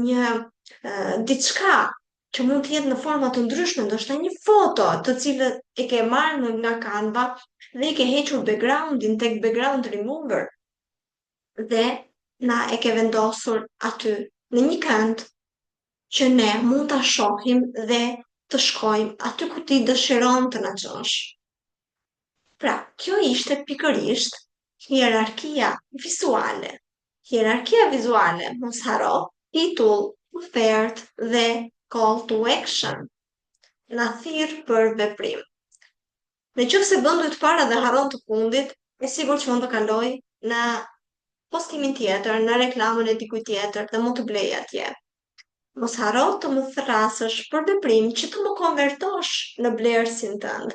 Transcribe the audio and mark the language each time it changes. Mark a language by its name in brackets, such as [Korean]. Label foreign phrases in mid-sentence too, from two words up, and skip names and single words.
[Albanian] një diçka që mund të jetë në forma të ndryshme, ndoshta një foto të cilën e ke marrë nga Canva dhe i ke hequr backgroundin tek [English] background remover [Albanian] dhe na e ke vendosur aty në një kënd që ne mund ta shohim dhe të shkojmë aty ku ti dëshiron të na çosh. Pra, kjo ishte pikërisht hierarkia vizuale. Hierarkia vizuale, mos haro, titull, ofertë dhe [English] call to action. [Albanian] Na thirr për veprim. Në qoftë se bën dy të para dhe harron të fundit, e sigur që mund të kaloj në postimin tjetër, në reklamën e dikujt tjetër dhe mund të blej atje. Mos harro të më thrasësh për veprim që të më konvertosh në blerësin tënd.